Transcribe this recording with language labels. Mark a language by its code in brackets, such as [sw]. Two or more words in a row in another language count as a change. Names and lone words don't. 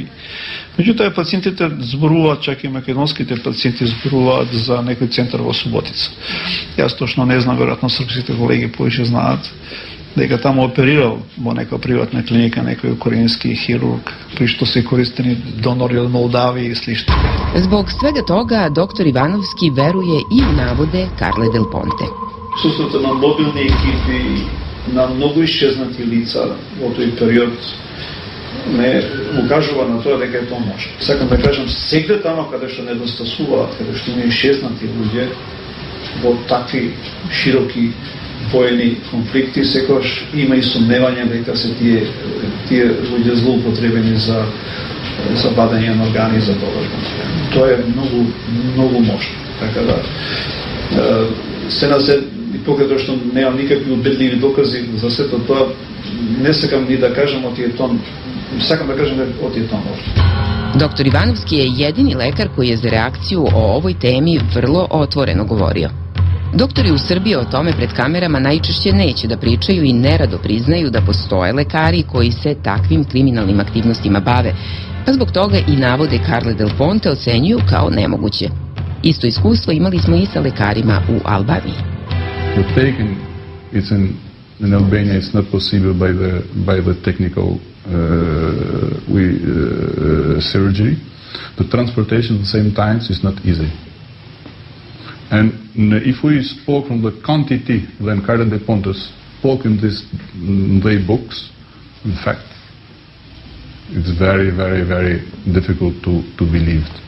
[mk] Меѓутоа, пациентите зборуваат, чак и македонските пациенти зборуваат за некој центар во Суботица. Јас точно не знам, веројатно српските колеги повеќе знаат, дека таму оперирал во некоја приватна клиника некој украински хирург, при што се користени донори од Молдавија и слично. [sr] Zbog svega toga, dr. Ivanovski veruje i u navode Carle Del Ponte. [mk] Присуството на мобилни екипи, на многу исчезнати лица во тој период ме укажува на тоа дека е тоа може. Сакам да кажам, сегде тамо каде што недостасуваат, каде што има исчезнати луѓе во такви широки воени конфликти, секогаш има и сомневање дека се тие луѓе злоупотребени за бадање на органи за продажба. Тоа е многу можно. Така да се и покај што немам никакви убедливи докази за сето тоа, не сакам ни да кажам од тие тон, сакам да кажам од тие тон. [sr] Dr. Ivanovski je jedini lekar koji je za reakciju o ovoj temi vrlo otvoreno govorio. Doktori u Srbiji o tome pred kamerama najčešće neće da pričaju i nerado priznaju da postoje lekari koji se takvim kriminalnim aktivnostima bave, pa zbog toga i navode Carle Del Ponte ocenjuju kao nemoguće. Isto iskustvo imali smo i sa lekarima u Albaniji. [en] The taking in Albania is not possible by the technical surgery. The transportation at the same time is not easy. And if we spoke from the quantity, then Carle Del Ponte spoke in their books, in fact, it's very, very, very difficult to believe.